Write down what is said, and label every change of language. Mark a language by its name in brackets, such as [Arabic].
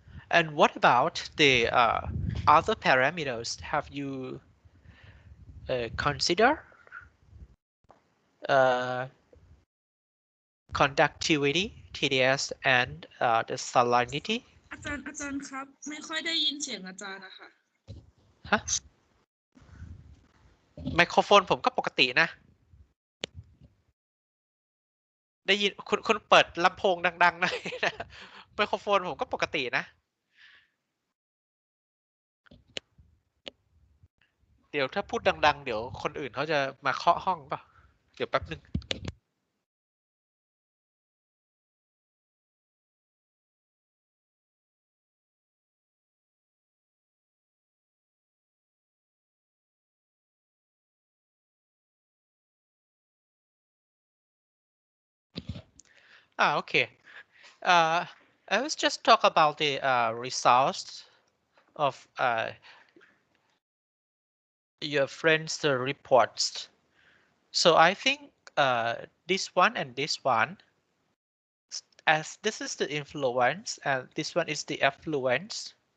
[English] And what about the other parameters? Have you considered conductivity, TDS, and the salinity? [Thai] อาจารย์ครับไม่ค่อยได้ยินเสียงอาจารย์นะคะ ฮะไมโครโฟนผมก็ปกตินะ ได้ยินคุณเปิดลำโพงดังๆหน่อยนะไมโครโฟนผมก็ปกตินะ เดี๋ยวถ้าพูดดังๆเดี๋ยวคนอื่นเขาจะมาเคาะห้องป่ะเดี๋ยวแป๊บนึง okay. [English] I was just talk about the results of your friends' reports. So I think this one and this one, as this is the influence and this one is the affluence.